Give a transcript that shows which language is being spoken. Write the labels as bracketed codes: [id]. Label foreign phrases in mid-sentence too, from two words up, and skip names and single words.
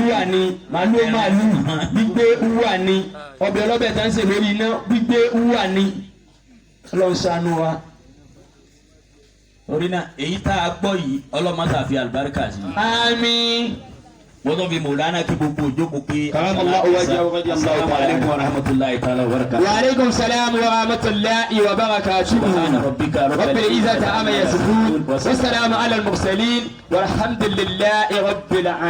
[yo] wúwà ni màálù gbígbé wúwà ni ọbẹ̀ ọlọ́bẹ̀ tá ń ṣe lórí iná gbígbé wúwà ni. Ọlọ́run ṣàánú wa. orí náà èyí tá a gbọ́ yìí ọlọ́mọta fi àlùbáríkà sí i. àmín. wọ́n tún fi mọ̀lánà kí gbogbo òjókòó pé. [ar] كرم الله وجهه ورضي الله تعالى. السلام عليكم ورحمة الله تعالى وبركاته. وعليكم السلام ورحمة الله وبركاته. سبحان ربك رب العزة عما يصفون وسلام على المرسلين والحمد لله رب العالمين.